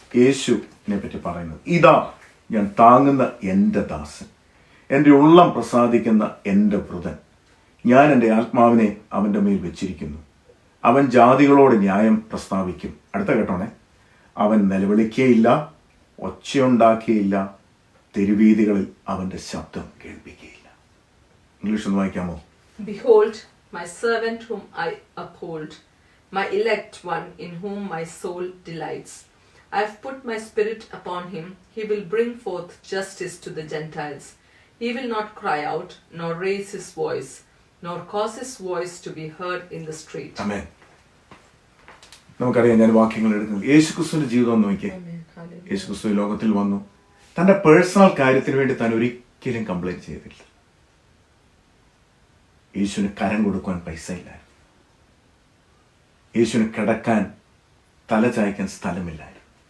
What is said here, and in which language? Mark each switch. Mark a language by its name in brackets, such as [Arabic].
[Malayalam] യേശുവിനെ പറ്റി പറയുന്നത്, ഇതാ ഞാൻ താങ്ങുന്ന എൻ്റെ ദാസൻ, എൻ്റെ ഉള്ളം പ്രസാദിക്കുന്ന എൻ്റെ വൃതൻ. ഞാൻ എൻ്റെ ആത്മാവിനെ അവൻ്റെ മേൽ വെച്ചിരിക്കുന്നു. അവൻ ജാതികളോട് ന്യായം പ്രസ്താവിക്കും. അടുത്ത കേട്ടോണേ. അവൻ നിലവിളിക്കുകയില്ല, ഒച്ചയുണ്ടാക്കിയില്ല, തെരുവീതികളിൽ അവൻ്റെ ശബ്ദം കേൾപ്പിക്കുകയില്ല. ഇംഗ്ലീഷ് ഒന്ന് വായിക്കാമോ? [English] Behold, my servant whom I uphold, my elect one in whom my soul delights. I have put my spirit upon him. He will bring forth justice to the Gentiles. He will not cry out, nor raise his voice, nor cause his voice to be heard in the street. [Malayalam] ആമേൻ. നമുക്കറിയാം, ഞാൻ വാക്യങ്ങൾ എടുക്കുന്നത്. യേശുക്രിസ്തുവിന്റെ ജീവിതം നോക്കിയേ. യേശുക്രിസ്തു ലോകത്തിൽ വന്നു. തന്റെ പേഴ്സണൽ കാര്യത്തിന് വേണ്ടി താൻ ഒരിക്കലും കംപ്ലൈന്റ് ചെയ്തില്ല. യേശുവിന് കരം കൊടുക്കാൻ പൈസ ഇല്ലായിരുന്നു. യേശുവിന് കിടക്കാൻ തല ചായ്ക്കാൻ സ്ഥലമില്ലായിരുന്നു.